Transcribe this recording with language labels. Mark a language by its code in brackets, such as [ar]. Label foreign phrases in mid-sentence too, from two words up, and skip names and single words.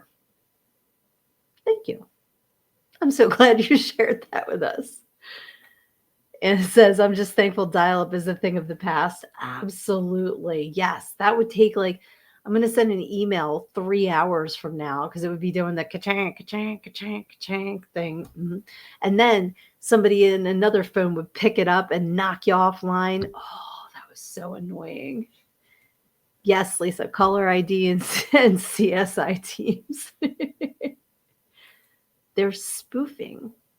[en] Thank you. I'm so glad you shared that with us. And it says, I'm just thankful dial-up is a thing of the past. Absolutely. Yes. That would take I'm going to send an email 3 hours from now, because it would be doing the ka-chang, ka-chang, ka-chang, ka-chang thing. Mm-hmm. And then somebody in another phone would pick it up and knock you offline. Oh, that was so annoying. Yes, Lisa, caller ID and CSI teams. They're spoofing.